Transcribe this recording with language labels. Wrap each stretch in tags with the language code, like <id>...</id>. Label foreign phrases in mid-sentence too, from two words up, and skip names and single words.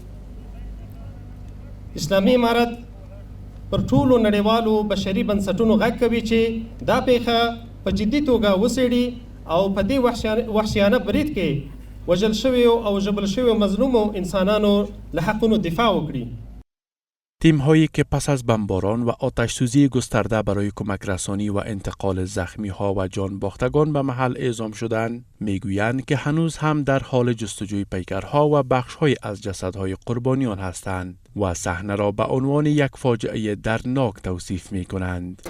<ps>اسلامي امارت پر ټولو نړیوالو بشري بنسټونو غږ کوي چې دا پیښه په جدي توګه وڅېړي او په دې وحشیانه برید کې وژل شویو او ژبل شویو مظلومو انسانانو له حقونو دفاع وکړي.</ps> <fa>تیم هایی که پس از بمباران و آتش سوزی گسترده برای کمک رسانی و انتقال زخمی ها و جان باختگان به محل اعزام شدند میگویند که هنوز هم در حال جستجوی پیکرها و بخش های از جسدهای قربانیان هستند و صحنه را به عنوان یک فاجعه دردناک توصیف می کنند.</fa>